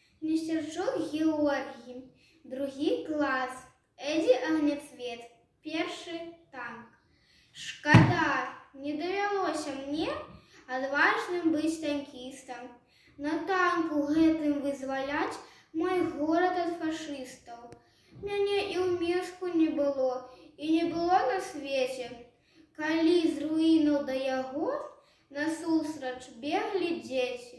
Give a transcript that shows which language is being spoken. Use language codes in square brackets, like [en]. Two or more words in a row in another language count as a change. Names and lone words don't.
[uk] Містерчук Георгій, другий клас, Еді Огнецвет, перший танк. [be] Шкода, не довелося мне адважным быць танкістам, на танку гэтым вызваляць мой горад ад фашыстаў. Мяне і ў Мінску не было, і не было на свеце, калі з руінаў да яго насустрач беглі дзеці.